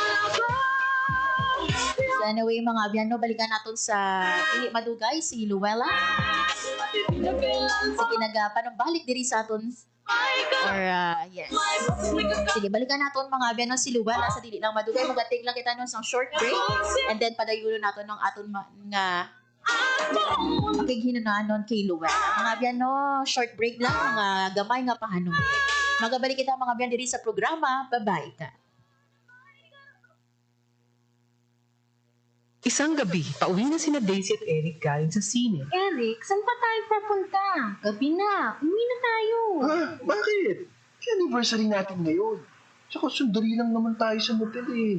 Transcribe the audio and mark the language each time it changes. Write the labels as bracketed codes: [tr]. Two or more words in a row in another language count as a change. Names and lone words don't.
[en] So anyway [hil] mga abyan no balikan naton sa dili madugay si Luella. Sige nagpanumbalik diri sa aton [en] or yes. [hil] Sige, balikan naton mga abyan no si Luella sa dili lang madugay magatig lang kita no sang [en] short break and then [hil] padayuno naton ng aton nga makighinananon kay Luella. Mga abyan no [en] short break [hil] lang mga gamay nga pahanong. Magabalik kita mga abyan diri sa programa. Bye-bye ka. [tl] Isang gabi, pauwi na sina Daisy at Eric galing sa sine. Eric, saan pa tayo pupunta? Gabi na, uwi na tayo. Ha? Bakit? Anniversary natin ngayon. Tsaka sundali lang naman tayo sa motel eh.